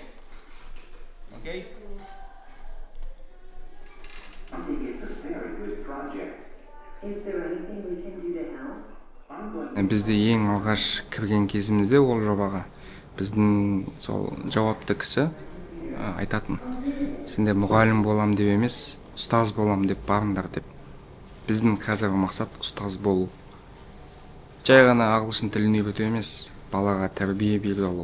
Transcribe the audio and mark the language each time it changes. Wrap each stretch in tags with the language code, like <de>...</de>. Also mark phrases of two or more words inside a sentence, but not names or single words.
<en>Okay? I think it's a very good project. Is there anything we can do to help?</en> <kk>Бізде ең алғаш кірген кезімізде ол жобаға біздің сол жауапты кісі айтатын: сендер мұғалім болам деп емес, ұстаз болам деп барыңдар деп. Біздің қазіргі мақсат ұстаз болу. Жай ғана ағылшын тілін үйрету емес, балаға тәрбие бере алу.</kk>